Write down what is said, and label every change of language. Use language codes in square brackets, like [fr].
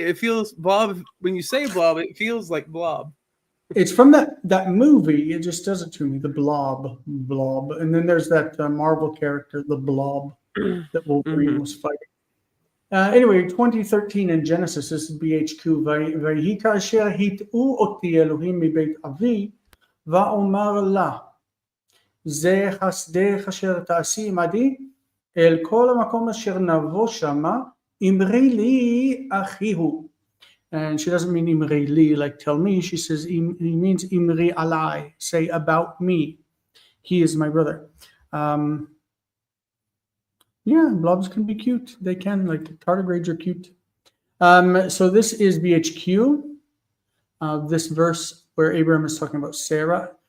[en] It feels blob when you say blob, it feels like blob. It's from that movie. It just does it to me. The Blob, and then there's that Marvel character, the Blob, that Wolverine was fighting. Anyway, 2013 in Genesis, this is BHQ. [he] ויהי כאשר הטעו אותי אלוהים מבית אבי, ואומר לה, זה חסדך אשר תעשי עמדי, אל כל המקום אשר נבוא שמה, אמרי לי אחי הוא. [en] And she doesn't mean [he] imri li, [en] like tell me. She says he means [he] imri alai, [en] say about me. He is my brother. Yeah, blobs can be cute. They can, like tardigrades are cute. So this is BHQ. This verse where Abraham is talking about Sarah.